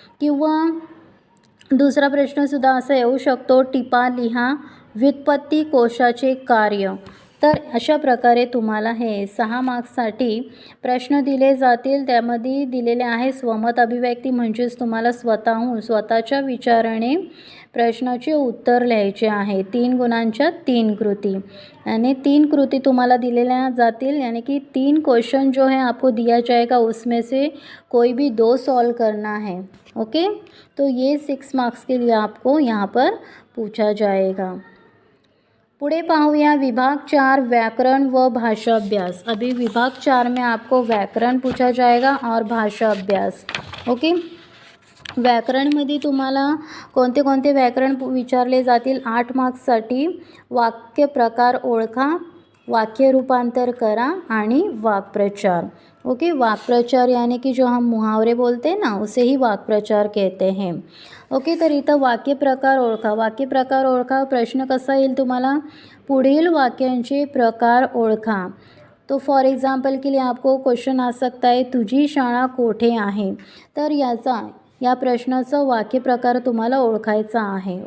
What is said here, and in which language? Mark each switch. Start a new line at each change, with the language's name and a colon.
Marathi: किंवा दुसरा प्रश्नसुद्धा असा येऊ शकतो, टिपा लिहा व्युत्पत्ती कोशाचे कार्य। तर अशा प्रकारे तुम्हाला हे 6 मार्क्ससाठी प्रश्न दिले जातील। त्यामध्ये दिलेले आहे स्वमत अभिव्यक्ती, म्हणजेच तुम्हाला स्वतःच्या विचाराने प्रश्नाचे उत्तर लिहायचे आहे. 3 गुणांच्या 3 कृति यानी 3 कृति तुम्हाला दिलेल्या जातील,
Hindi: यानी कि 3 क्वेश्चन जो है आपको दिया जाएगा, उसमें से कोई भी 2 सॉल्व करना है. ओके, तो ये 6 मार्क्स के लिए आपको यहाँ पर पूछा जाएगा.
Marathi: पुढे पाहूया विभाग 4 व्याकरण व भाषा अभ्यास.
Hindi: अभी विभाग 4 में आपको व्याकरण पूछा जाएगा और भाषा अभ्यास.
Marathi: ओके, व्याकरणमध्ये तुम्हाला कोणते कोणते व्याकरण विचारले जातील. 8 मार्क्ससाठी वाक्य प्रकार ओळखा, वाक्य रूपांतर करा आणि वाक्प्रचार.
Hindi: ओके, वाक्प्रचार यानी कि जो हम मुहावरे बोलते हैं ना, उसे ही वाक्प्रचार कहते हैं.
Marathi: ओके, तर इथं वाक्य प्रकार ओळखा. वाक्य प्रकार ओळखा प्रश्न कसा येईल तुम्हाला, पुढील वाक्यांचे प्रकार ओळखा.
Hindi: तो फॉर एग्जाम्पल के लिए आपको क्वेश्चन आ सकता है,
Marathi: तुझी शाळा कोठे आहे. तर या प्रश्नाचा वाक्य प्रकार तुम्हाला ओळखायचा आहे.